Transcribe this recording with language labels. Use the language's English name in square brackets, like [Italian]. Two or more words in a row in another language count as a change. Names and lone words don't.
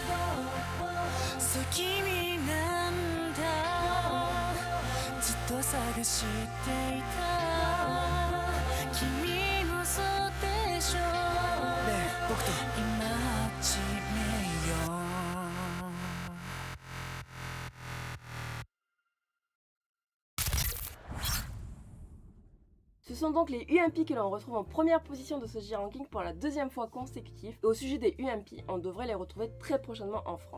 [Japanese] そう君なんだ。ずっと探していた。君もそうでしょ。ねえ僕と今始めよう。 [French] Ce sont donc les UMP que l'on retrouve en première position de ce J-Ranking pour la deuxième fois consécutive. Et au sujet des UMP, on devrait les retrouver très prochainement en France.